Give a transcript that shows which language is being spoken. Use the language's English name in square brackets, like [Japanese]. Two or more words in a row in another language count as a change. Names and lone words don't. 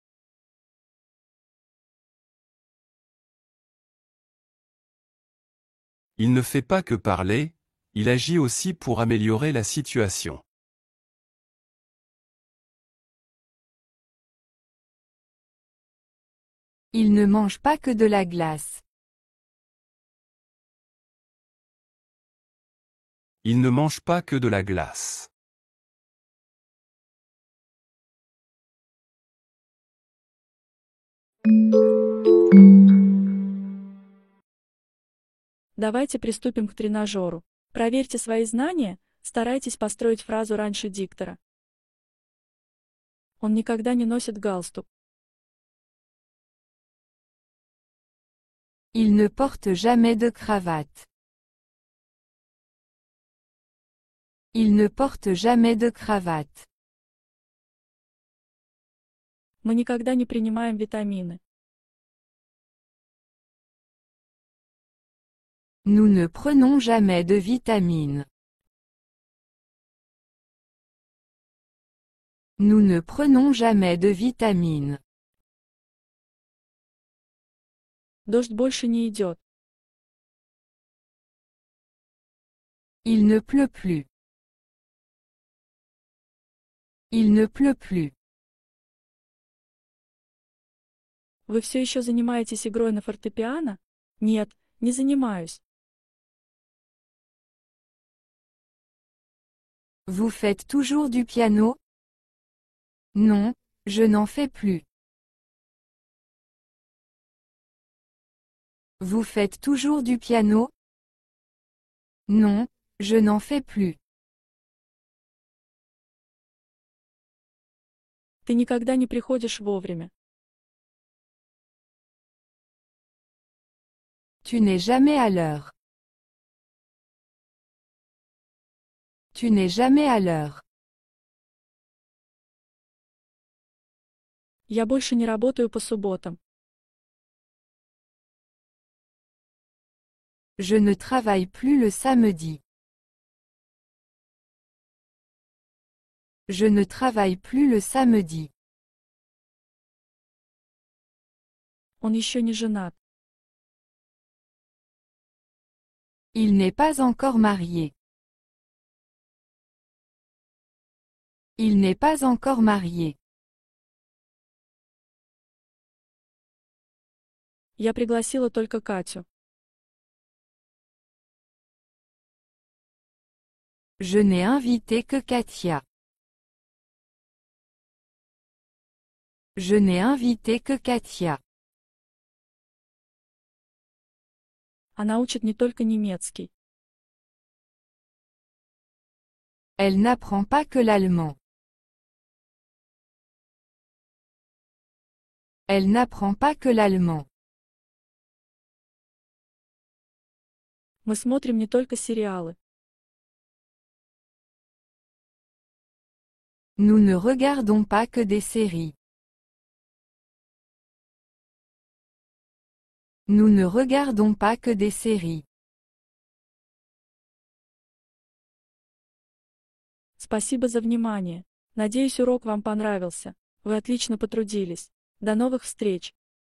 [French] Il ne fait pas que parler, il agit aussi pour améliorer la situation. Il ne mange pas que de la glace. Il ne mange pas que de la glace. [Russian] Давайте приступим к тренажеру. Проверьте свои знания, старайтесь построить фразу раньше диктора. Он никогда не носит галстук. [French] Il ne porte jamais de cravate. Il ne porte jamais de cravate. [Russian] Мы никогда не принимаем витамины. [French] Nous ne prenons jamais de vitamines. Nous ne prenons jamais de vitamines. [Russian] Дождь больше не идет. [French] Il ne pleut plus. Il ne pleut plus. [Russian] Вы все еще занимаетесь игрой на фортепиано? Нет, не занимаюсь. [French] Vous faites toujours du piano? Non, je n'en fais plus. Vous faites toujours du piano? Non, je n'en fais plus. [Russian] Ты никогда не приходишь вовремя. [French] Tu n'es jamais à l'heure. Tu n'es jamais à l'heure. [Russian] Я больше не работаю по субботам. [French] Je ne travaille plus le samedi. Je ne travaille plus le samedi. [Russian] Он еще не женат. [French] Il n'est pas encore marié. Il n'est pas encore marié. [Russian] Я пригласила только Катю. [French] Je n'ai invité que Katia. Je n'ai invité que Katia. [Russian] Она учит не только немецкий. [French] Elle n'apprend pas que l'allemand. Elle n'apprend pas que l'allemand. [Russian] Мы смотрим не только сериалы. [French] Nous ne regardons pas que des séries. Nous ne regardons pas que des séries. [Russian] Спасибо за внимание. Надеюсь, урок вам понравился. Вы отлично потрудились. До новых встреч!